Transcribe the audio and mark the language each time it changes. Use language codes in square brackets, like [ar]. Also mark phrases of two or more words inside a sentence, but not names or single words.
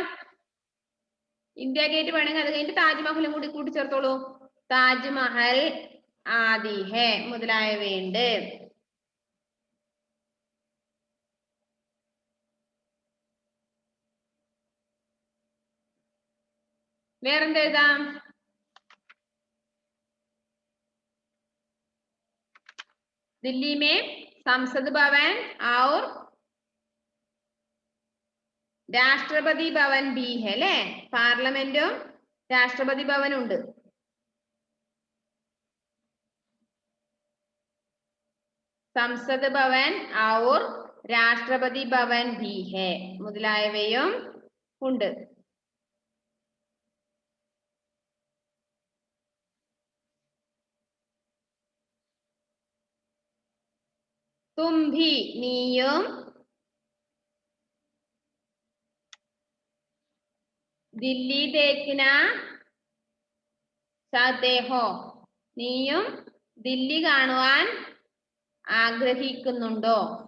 [ml] ഇന്ത്യ ഗേറ്റ് വേണമെങ്കിൽ അത് കഴിഞ്ഞിട്ട് താജ്മഹലും കൂടി കൂട്ടിച്ചേർത്തോളൂ. താജ്മഹൽ, ആദിഹെ മുതലായവയുണ്ട്. വേറെന്ത് എഴുതാം? [hi] दिल्ली में संसद भवन और രാഷ്ട്രപതി ഭവൻ भी है അല്ലേ? [ml] പാർലമെന്റും രാഷ്ട്രപതി ഭവനും ഉണ്ട്. [hi] संसद भवन और राष्ट्रपति भवन भी है [ml] മുതലായവയും ഉണ്ട്. [hi] तुम भी [ml] നീയും [hi] दिल्ली देखना चाहते हो [ml] നീയും ദില്ലി കാണുവാൻ ആഗ്രഹിക്കുന്നുണ്ടോ?